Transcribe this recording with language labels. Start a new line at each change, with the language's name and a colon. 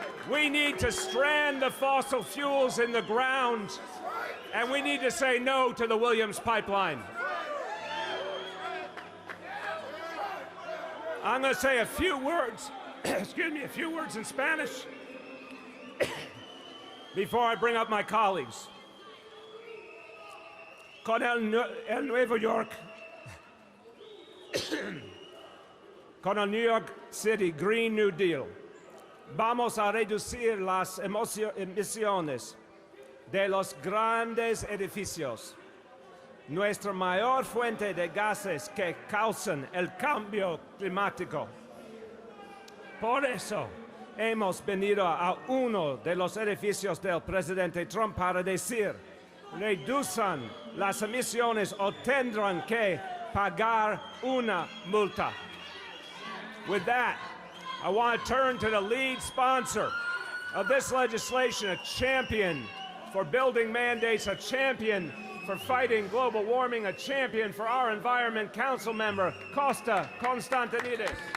English: We need to strand the fossil fuels in the ground, and we need to say no to the Williams Pipeline. I'm going to say a few words, a few words in Spanish before I bring up my colleagues.
Spanish: Con el Nuevo York, con el New York City Green New Deal, vamos a reducir las emisiones de los grandes edificios, nuestra mayor fuente de gases que causan el cambio climático. Por eso hemos venido a uno de los edificios del presidente Trump para decir: reduzcan las emisiones o tendrán que pagar una multa.
English: With that, I want to turn to the lead sponsor of this legislation, a champion for building mandates, a champion for fighting global warming, a champion for our environment, Council Member Costa Constantinides.